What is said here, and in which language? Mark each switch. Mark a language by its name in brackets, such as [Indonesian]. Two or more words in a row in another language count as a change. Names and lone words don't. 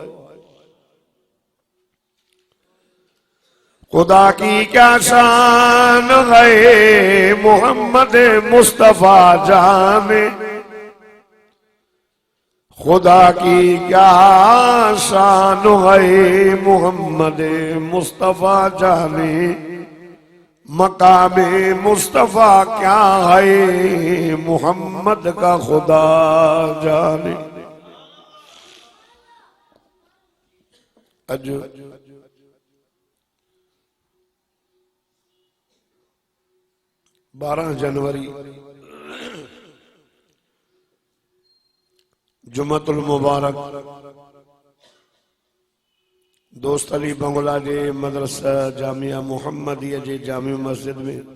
[Urdu] خدا کی کیا شان ہے محمد مصطفیٰ جانے خدا کی کیا شان ہے محمد مصطفیٰ جانے مقام مصطفیٰ کیا ہے محمد کا خدا جانے. [Sindhi] اج 12 जनवरी जुमतुल मुबारक दोस्त अली बंगला जे मदरसा जामिया मुहम्मदिया जे जामी मस्जिद में